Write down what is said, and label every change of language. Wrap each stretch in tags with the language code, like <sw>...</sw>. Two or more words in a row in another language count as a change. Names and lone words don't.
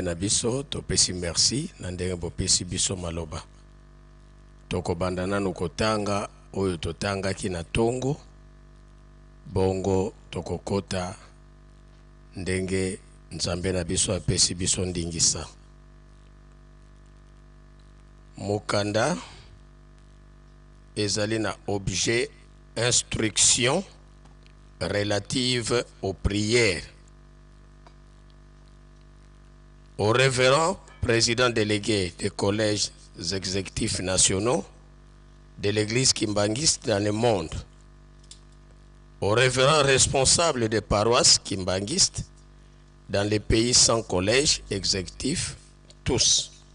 <ln>na biso topesi merci na ndenge bopesi biso maloba tokobanda nanu kotanga oyo totangaki na tongo bongo tokokota ndenge nzambe na biso apesi biso ndingisa mokanda ezali na</ln> <fr>objet instruction relative aux prières. Au révérend président délégué des collèges exécutifs nationaux de l'église kimbangiste dans le monde, au révérend responsable des paroisses kimbangistes dans les pays sans collège exécutif, tous.</fr>